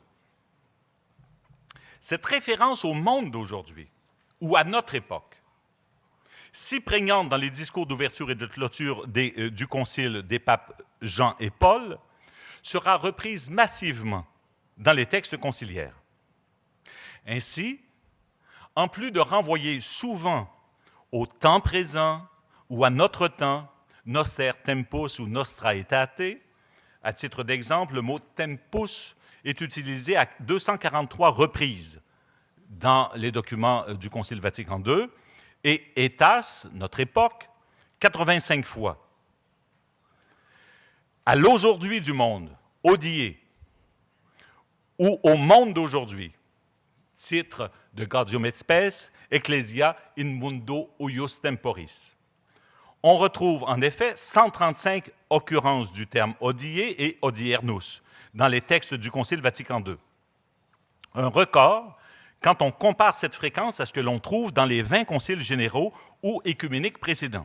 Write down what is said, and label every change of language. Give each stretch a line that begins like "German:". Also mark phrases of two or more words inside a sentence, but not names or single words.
French: Cette référence au monde d'aujourd'hui, ou à notre époque, si prégnante dans les discours d'ouverture et de clôture du concile des papes Jean et Paul, sera reprise massivement dans les textes conciliaires. Ainsi, en plus de renvoyer souvent au temps présent ou à notre temps,
Latin: noster tempus ou nostra aetate,
French: à titre d'exemple, le mot tempus est utilisé à 243 reprises dans les documents du Concile Vatican II, et étas, notre époque, 85 fois. À l'aujourd'hui du monde, odie, ou au monde d'aujourd'hui, titre de Gaudium et Spes,
Latin: Ecclesia in mundo huius temporis.
French: On retrouve en effet 135 occurrences du terme odie et odiernus dans les textes du Concile Vatican II. Un record quand on compare cette fréquence à ce que l'on trouve dans les 20 conciles généraux ou écuméniques précédents.